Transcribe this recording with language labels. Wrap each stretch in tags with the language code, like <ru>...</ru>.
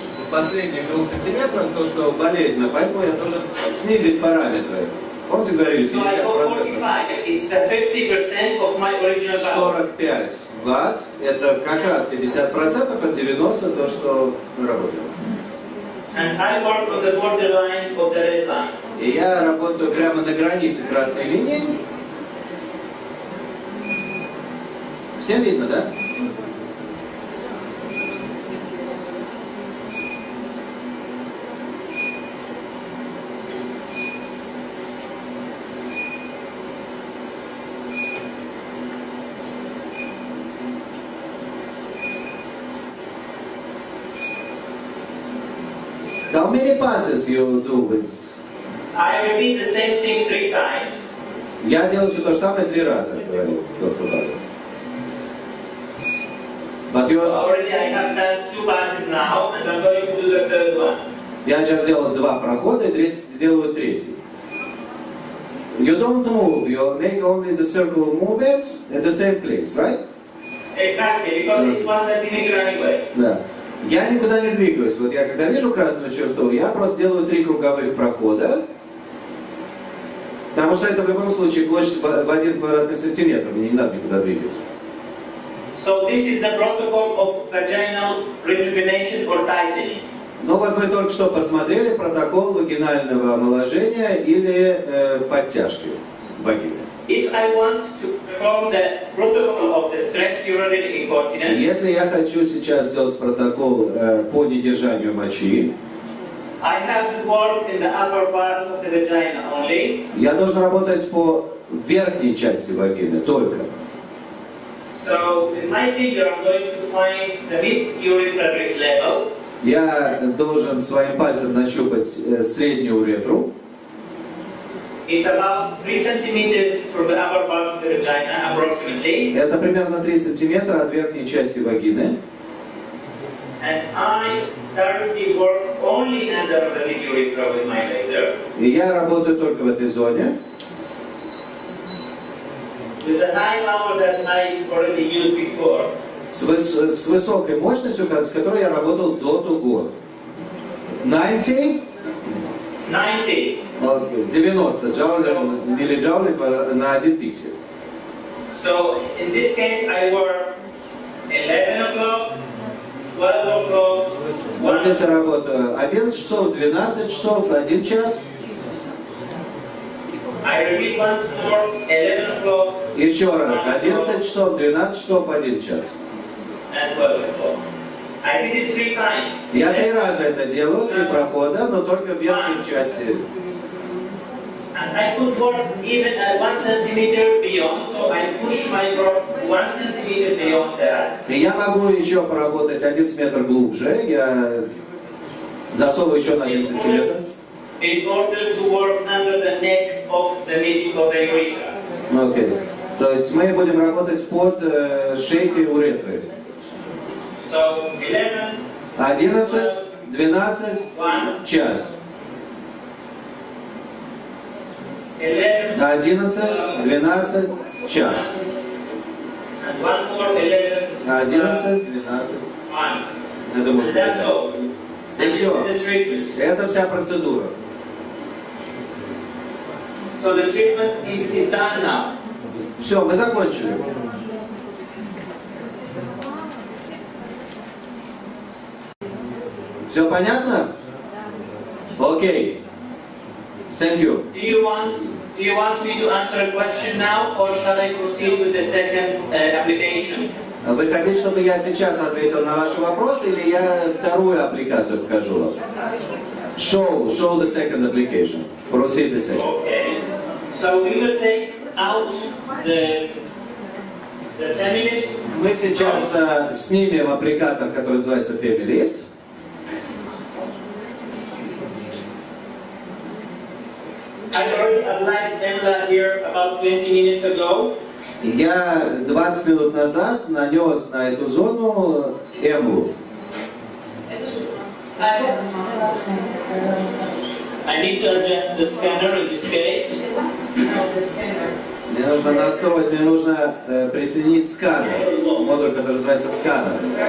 <ru>последних 2 сантиметров, то, что болезненно, поэтому я должен снизить параметры. Помните, говорили, 50%?</ru> <en>So I go 45. It's the 50% of my original power.</en> <ru>45 ватт, это как раз 50% от 90, то, что мы работаем.</ru> <en>And I work on the borderlines of the red line.</en> <ru>И я работаю прямо на границе красной линии. Всем видно, да?</ru> <en>How many passes you do with? I repeat the same thing 3 times.</en> <ru>Я делаю все то же самое 3 раза, говорил доктор Бадер.</ru> <en>But you Already I have done 2 passes now, and I'm going to do the 3rd one.</en> <ru>Я сейчас сделал 2 прохода и делаю 3-й.</ru> <en>You don't move, you make only the circle movement at the same place, right? Exactly, because it's 1 centimeter anyway.</en> <ru>Да. Я никуда не двигаюсь. Вот я когда вижу красную черту, я просто делаю 3 круговых прохода. Потому что это в любом случае площадь в 1 квадратный сантиметр. Мне не надо никуда двигаться.</ru> <en>So this is the protocol of vaginal rejuvenation or tightening.</en> <ru>Ну вот мы только что посмотрели протокол вагинального омоложения или подтяжки вагины.</ru> <en>If I want to perform the protocol of the stress urinary incontinence,</en> <ru>Если я хочу сейчас сделать протокол по недержанию мочи,</ru> <en>I have to work in the upper part of the vagina only.</en> <ru>я должен работать по верхней части вагины только.</ru> <en>So in my figure, I'm going to find the mid-urethral level.</en> <ru>Я должен своим пальцем нащупать среднюю уретру.</ru> <en>It's about 3 centimeters from the upper part of the vagina, approximately.</en> <ru>Это примерно 3 сантиметра от верхней части вагины.</ru> <en>And I currently work only under the mid-urethra with my laser.</en> <ru>И я работаю только в этой зоне.</ru> <en>With the high power that I already used before.</en> <ru>С высокой мощностью, с которой я работал до того.</ru> <en>90?</en> <ru>90 джоулей, миллиджоулей на 1 пиксель.</ru> <en>So in this case, I work 11 o'clock, 12 o'clock,</en> <ru>Вот здесь я работаю 11 часов, 12 часов, 1 час.</ru> <en>I repeat once more, 11 o'clock.</en> <ru>Еще раз, 11 часов, 12 часов, 1 час.</ru> <en>And 12 o'clock. I did it 3 times.</en> <ru>Я 3 раза это делаю, 3 прохода, но только в верхней части.</ru> <en>And I could work even at 1 centimeter beyond, so I push my work 1 centimeter beyond that.</en> <ru>И я могу еще поработать 1 метр глубже, я засовываю еще на 1 сантиметр.</ru> <en>In order to work under the neck of the middle of the urethra.</en> <ru>Окей. То есть мы будем работать под шейкой уретры.</ru> <en>So 11, 11, 12, 1,</en> <ru>час. 11, 11, 12, час.</ru> <en>and 1 more 11, 11, 12. 1.</en> <ru>Это может</ru> <en>That's all.</en> <ru>быть.</ru> <en>And</en> <ru>И</ru> <en>this</en> <ru>все.</ru> <en>is the treatment.</en> <ru>Это вся процедура.</ru> <en>So the treatment is done now.</en> <ru>Все, мы закончили. Все понятно? Окей.</ru> <en>Thank you. Do you want me to answer a question now, or shall I proceed with the second application?</en> <ru>Вы хотите, чтобы я сейчас ответил на ваши вопросы, или я вторую аппликацию покажу вам?</ru> <en>Show the second application. Proceed the second. Okay. So we will take out the FemiLift.</en> <ru>Мы сейчас снимем аппликатор, который называется FemiLift.</ru> <en>I already applied Emla here about 20 minutes ago.</en> <ru>Я 20 минут назад нанес на эту зону эмлу.</ru> <en>I need to adjust the scanner in this case.</en> <ru>Мне нужно настроить, мне нужно присоединить сканер, модуль, который называется сканер.</ru>